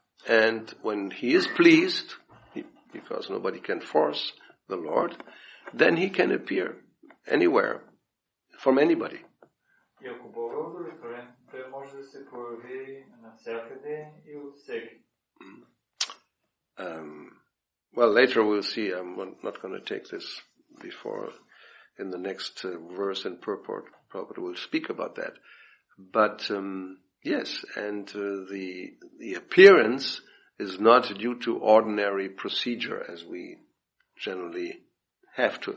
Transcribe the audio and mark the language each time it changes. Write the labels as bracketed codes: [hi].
[en] And when he is pleased, because nobody can force the Lord, then he can appear anywhere, from anybody. [bg] И ако Бог е удовлетворен, той може да се появи навсякъде и от всеки. [en] Well, later we'll see. I'm not going to take this before in the next verse and purport. Prabhupada will speak about that. But yes, and the appearance is not due to ordinary procedure as we generally have to.